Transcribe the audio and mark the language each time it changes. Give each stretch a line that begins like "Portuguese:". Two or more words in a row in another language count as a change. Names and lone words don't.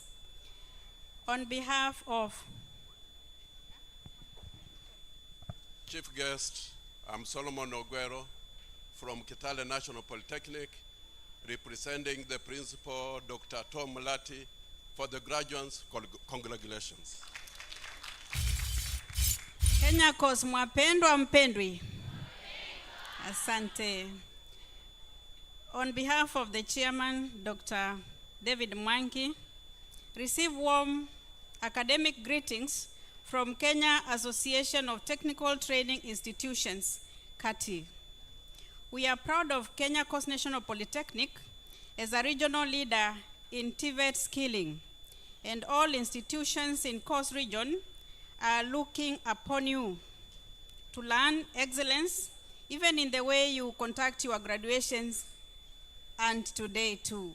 English: On behalf of Chief guest, I'm Solomon Oguero from Kitale National Polytechnic, representing the principal, Dr. Tom Mulati, for the graduates. Congratulations.
Swahili: Kenya Coast, mwapendwa mpendwi. Asante.
English: On behalf of the chairman, Dr. David Mwangi, receive warm academic greetings from Kenya Association of Technical Training Institutions, KATI. We are proud of Kenya Coast National Polytechnic as a regional leader in TVET skilling, and all institutions in Coast region are looking upon you to learn excellence, even in the way you conduct your graduations, and today too.